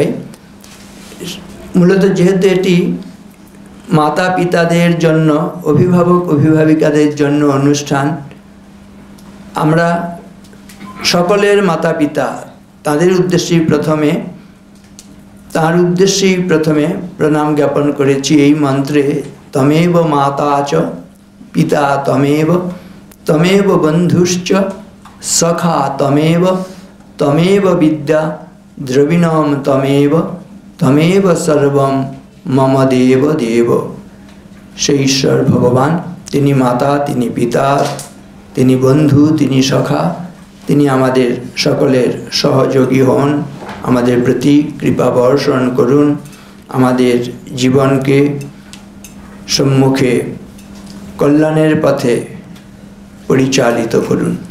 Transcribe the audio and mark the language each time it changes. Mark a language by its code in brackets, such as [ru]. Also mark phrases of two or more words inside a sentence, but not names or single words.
[bn] মূলত যেহেতু এটি মাতা পিতাদের জন্য, অভিভাবক অভিভাবিকাদের জন্য অনুষ্ঠান, আমরা সকলের মাতা পিতা তার উদ্দেশ্যেই প্রথমে প্রণাম জ্ঞাপন করেছি এই মন্ত্রে, [sa] তমেব মাতা চ পিতা তমেব তমেব বন্ধুশ্চ সখা তমেব তমেব বিদ্যা দ্রবিণম তমেব তমেব সর্বম মম দেব দেব। [bn] সেই ঈশ্বর ভগবান, তিনি মাতা, তিনি পিতা, তিনি বন্ধু, তিনি সখা, তিনি আমাদের সকলের সহযোগী হন, আমাদের প্রতি কৃপা বর্ষণ করুন আমাদের জীবনকে সম্মুখে কল্যাণের পথে পরিচালিত করুন।